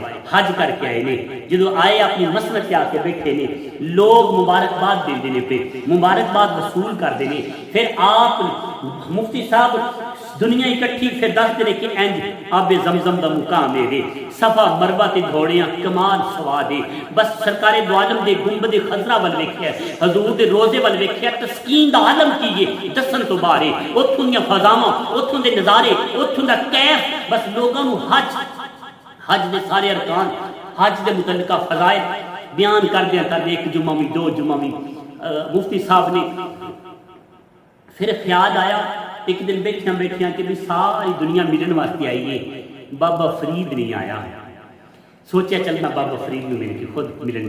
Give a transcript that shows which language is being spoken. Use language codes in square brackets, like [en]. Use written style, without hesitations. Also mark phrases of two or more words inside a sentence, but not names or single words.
[pa] حج کر کے آئے نے، جدو آئے اپنی مسند تے آ کے بیٹھے نے، لوگ مبارکباد دیندے نے پہ، مبارکباد وصول کردے نے، پھر آپ مفتی صاحب دنیا اکٹھی پھر دس دے کہ انج آب زمزم دا مقام ہے، صفا مروا تے گھوڑیاں کمال سواد ہے، بس سرکار دو عالم دے گنبد خضرا ول ویکھیا، حضور دے روزے ول ویکھیا، تسکین دا عالم کیے دسن تو باہر، اوتھوں دیاں فضاواں، اوتھوں دے نظارے، اوتھوں دا کیف، بس لوگاں نو حج دے سارے ارکان، حج دے متعلقہ فضائل بیان کردے کردے ایک جمعہ بھی، 2 جمعہ بھی، مفتی صاحب نے پھر خیال آیا ایک دن بیٹھیاں بیٹھیاں کہ بھی ساری دنیا ملن واسطے آئی ہے، بابا فرید نہیں آیا، سوچیا چل میں بابا فرید میں مل کے خود ملن